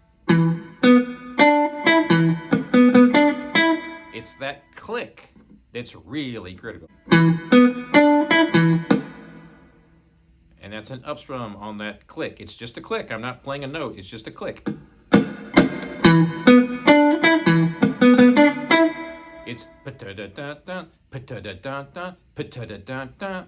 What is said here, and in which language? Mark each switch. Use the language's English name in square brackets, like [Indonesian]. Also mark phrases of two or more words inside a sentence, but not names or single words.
[English] It's that click that's really critical. And that's an upstrum on that click. It's just a click. I'm not playing a note. It's just a click. It's pa-da-da-da-da, pa-da-da-da-da, pa-da-da-da-da.